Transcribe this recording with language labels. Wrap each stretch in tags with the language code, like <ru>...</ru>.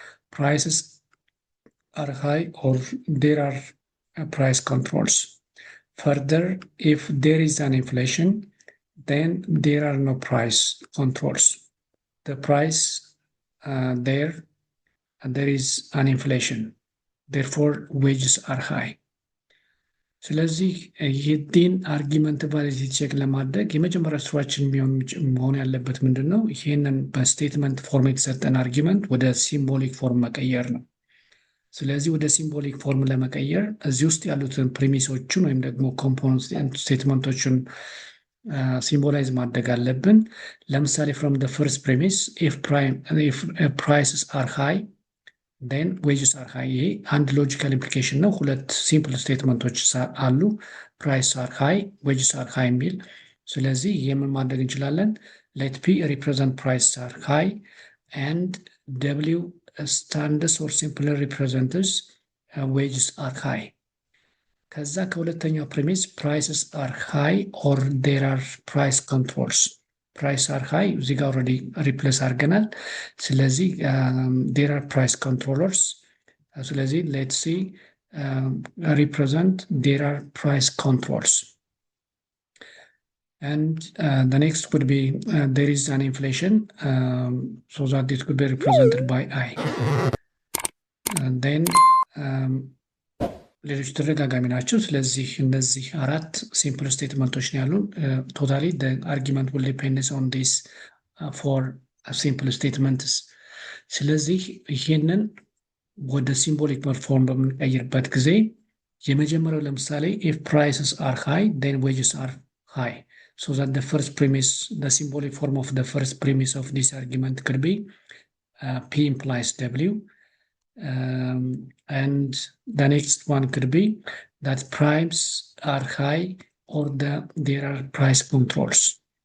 <en>Prices are high or there are price controls. Further, if there is an inflation, then there are no price controls. The price there is an inflation. Therefore, wages are high.</en> <am>ስለዚህ ይህን አርጊመንት ቫሊዲቲ ቼክ ለማድረግ የመጀመሪያ ስራችን መሆን ያለበት ምንድን ነው? ይህንን በስቴትመንት ፎርም የተሰጠን አርጊመንት ወደ ሲምቦሊክ ፎርም መቀየር ነው። ስለዚህ ወደ ሲምቦሊክ ፎርም ለመቀየር እዚህ ውስጥ ያሉትን ፕሪሚሶችን ወይም ደግሞ ኮምፖነንት ስቴትመንቶችን ሲምቦላይዝ ማድረግ አለብን። ለምሳሌ</am> <en>from the first premise if prices are high then wages are high.</en> <am>ይሄ አንድ ሎጂካል ኢምፕሊኬሽን ነው። ሁለት ሲምፕል ስቴትመንቶች አሉ</am> <en>prices are high wages are high</en> <am>የሚል። ስለዚህ የምን ማድረግ እንችላለን?</am> <en>let p represent prices are high and w stands or simply represents wages are high.</en> <am>ከዛ ከሁለተኛው ፕሪሚስ</am> <en>prices are high or there are price controls. price are high</en> <am>እዚህ ጋር ኦልሬዲ ሪፕሌስ አድርገናል።</am> <en>ስለዚህ there are price controllers. ስለዚህ let's see represent there are price controls. And the next would be there is an inflation so that it could be represented by I.</en> <am>And then ሌሎች ተደጋጋሚ ናቸው። ስለዚህ እነዚህ አራት ሲምፕል ስቴትመንቶች ነው ያሉን። ቶታሊ</am> <en>the argument will depend on these four simple statements.</en> <am>ስለዚህ ይሄንን ወደ ሲምቦሊክ ፎርም በምንቀይርበት ጊዜ የመጀመሪያው ለምሳሌ</am> <en>if prices are high then wages are high. so that the first premise, the symbolic form of the first premise of this argument could be P implies W. And the next one could be that primes are high or there are price controls.</en>